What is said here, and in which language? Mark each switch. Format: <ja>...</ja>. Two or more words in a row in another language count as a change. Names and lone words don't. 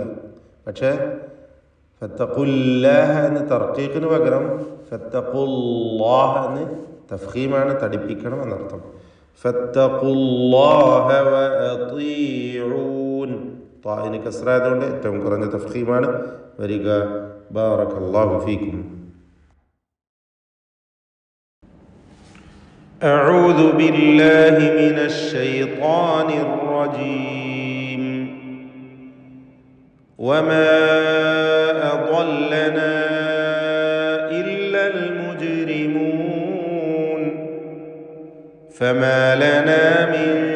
<ml>പക്ഷേ ഫത്തഖുല്ലാഹ എന്ന് തർക്കീഖിന് പകരം ഫത്തഖുല്ലാഹ എന്ന് തഫ്ഖീമാണ്, തടിപ്പിക്കണം എന്നർത്ഥം.</ml> <ar>فاتقوا الله وأطيعون,</ar> <ml>താഇന് കസ്റ ആയതുകൊണ്ട് ഏറ്റവും കുറഞ്ഞ തഫ്ഖീമാണ് വരിക.</ml> <ar>بارك الله فيكم. أعوذ بالله من الشيطان الرجيم. وما أضلنا إلا المجرمون فما لنا من</ar>